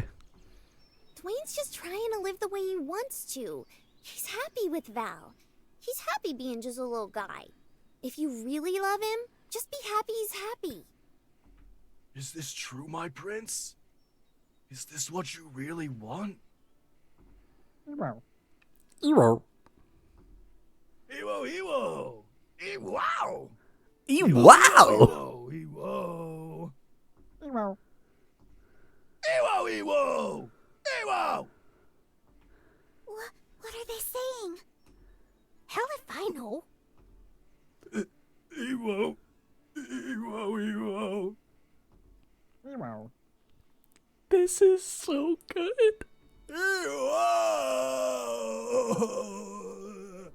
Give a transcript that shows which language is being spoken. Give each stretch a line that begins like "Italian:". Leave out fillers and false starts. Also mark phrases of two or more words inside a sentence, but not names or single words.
English: Dwayne's just trying to live the way he wants to. He's happy with Val. He's happy being just a little guy. If you really love him, just be happy he's happy. Is this true, my prince? Is this what you really want? Ewo! Ewo. Ewo, Ewo! Ewow! Ewow! Ewo, Ewo! Ewo! Ewo, Ewo! Ewo! What are they saying? Hell if I know. Ewo! Ewo, Ewo! Ewo! This is so good. Ewo!